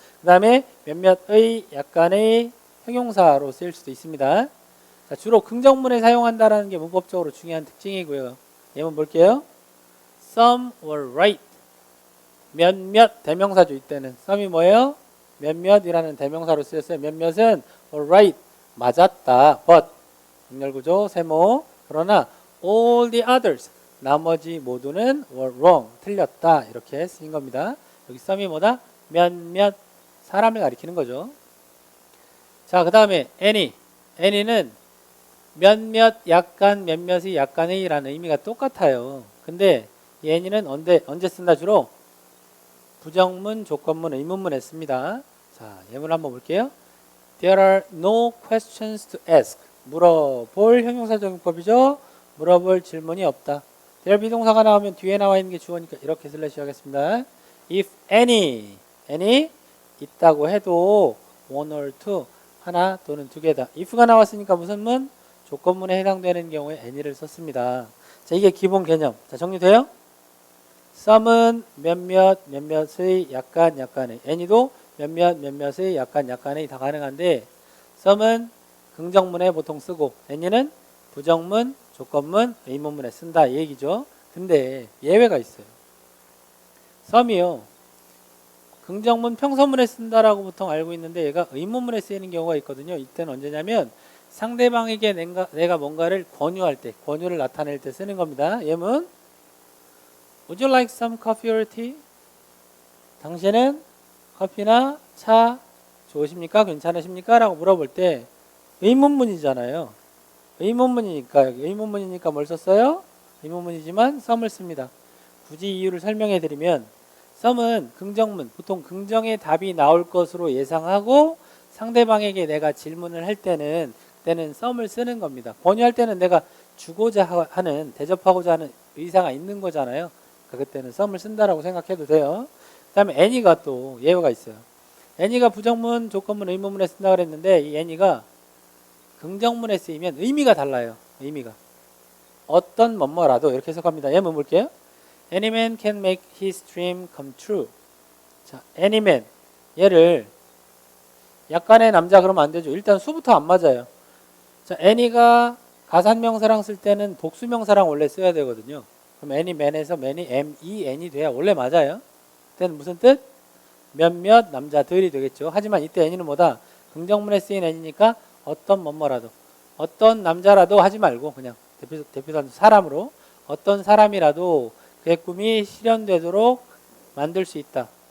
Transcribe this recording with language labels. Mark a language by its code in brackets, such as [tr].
[ko] 그 다음에 몇몇의 약간의 형용사로 쓰일 수도 있습니다. 자, 주로 긍정문에 사용한다는 게 문법적으로 중요한 특징이고요. 예문 볼게요. [en] Some were right. [ko] 몇몇 대명사죠. 이때는 some이 뭐예요? 몇몇이라는 대명사로 쓰였어요. [en] 몇몇은 were right. [ko] 맞았다. but 정렬구조 세모. 그러나 [en] all the others [ko] 나머지 모두는 [en] were wrong. [ko] 틀렸다. 이렇게 쓰인 겁니다. 여기 some이 뭐다? 몇몇 사람을 가리키는 거죠. 자, 그 다음에 any는 몇몇 약간 몇몇이 약간의 라는 의미가 똑같아요. 근데 이 any는 언제 쓴다 주로? 부정문, 조건문, 의문문에 씁니다. 자, 예문 한번 볼게요. [en] There are no questions to ask. [ko] 물어볼 형용사적용법이죠. 물어볼 질문이 없다. there 비동사가 나오면 뒤에 나와 있는 게 주어니까 이렇게 슬래시 하겠습니다. [en] If any [ko] 있다고 해도 [en] one or two [ko] 하나 또는 두 개다. if가 나왔으니까 무슨 문? 조건문에 해당되는 경우에 any를 썼습니다. 자, 이게 기본 개념. 자, 정리돼요? some은 몇몇의 약간의 any도 몇몇의 약간의 다 가능한데 some은 긍정문에 보통 쓰고 any는 부정문, 조건문, 의문문에 쓴다 이 얘기죠. 근데 예외가 있어요. some이요. 긍정문, 평서문에 쓴다라고 보통 알고 있는데 얘가 의문문에 쓰이는 경우가 있거든요. 이때는 언제냐면 상대방에게 내가 뭔가를 권유할 때, 권유를 나타낼 때 쓰는 겁니다. 예문 [en] Would you like some coffee or tea? [ko] 당신은 커피나 차 좋으십니까? 괜찮으십니까? 라고 물어볼 때 의문문이잖아요. 의문문이니까 뭘 썼어요? 의문문이지만 some을 씁니다. 굳이 이유를 설명해 드리면 some은 긍정문, 보통 긍정의 답이 나올 것으로 예상하고 상대방에게 내가 질문을 할 때는 some을 쓰는 겁니다. 권유할 때는 내가 주고자 하는, 대접하고자 하는 의사가 있는 거잖아요. 그때는 some을 쓴다라고 생각해도 돼요. 그 다음에 any가 또 예외가 있어요. any가 부정문, 조건문, 의문문에 쓴다 그랬는데 이 any가 긍정문에 쓰이면 의미가 달라요. 의미가. 어떤 뭐뭐라도 이렇게 해석합니다. 예문 볼게요. [en] Any man can make his dream come true. 자, any man. [ko] 얘를 약간의 남자 그러면 안 되죠. 일단 수부터 안 맞아요. 자, any가 가산명사랑 쓸 때는 복수명사랑 원래 써야 되거든요. 그럼 any man에서 man이 M-E-N이 돼야 원래 맞아요. 그때는 무슨 뜻? 몇몇 남자들이 되겠죠. 하지만 이때 N이는 뭐다? 긍정문에 쓰인 N이니까 어떤 뭐뭐라도, 어떤 남자라도 하지 말고 그냥 대표단 사람으로 어떤 사람이라도 그의 꿈이 실현되도록 만들 수 있다.